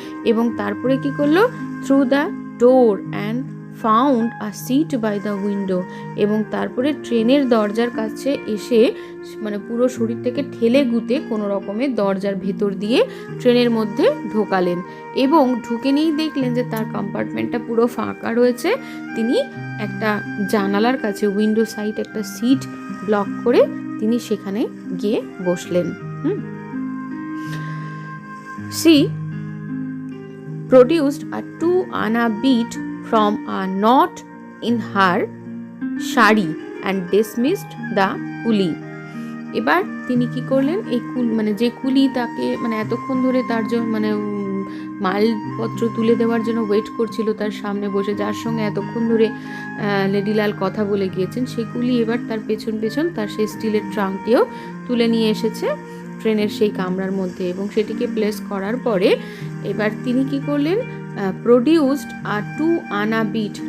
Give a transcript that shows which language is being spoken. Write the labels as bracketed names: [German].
[Bangla] এবং তারপরে কি করলো, [English] through the door and found a seat by the window, [Bangla] এবং তারপরে ট্রেনের দরজার কাছে এসে মানে পুরো শরীরটাকে ঠেলে গুতে কোনো রকমের দরজার ভেতর দিয়ে ট্রেনের মধ্যে ঢোকালেন, এবং ঢুকে নিয়েই দেখলেন যে তার কম্পার্টমেন্টটা পুরো ফাঁকা রয়েছে। তিনি একটা জানালার কাছে উইন্ডো সাইড একটা সিট ব্লক করে তিনি সেখানে গিয়ে বসলেন। [English] She produced a 2-ana bead from a knot in her sari and dismissed the coolie. [Bangla] এবার তিনি কি করলেন, এই মানে যে কুলি তাকে মানে এতক্ষণ ধরে তার জন্য মানে মালপত্র তুলে দেওয়ার জন্য ওয়েট করছিল তার সামনে বসে, যার সঙ্গে এতক্ষণ ধরে লেডিলাল কথা বলে গিয়েছেন, সেই কুলি এবার তার পেছন তার সেই স্টিলের ট্রাঙ্কটিও তুলে নিয়ে এসেছে ট্রেনের সেই কামরার মধ্যে, এবং সেটিকে প্লেস করার পরে এবার তিনি কি করলেন, [English] Produced আর 2-ana bead.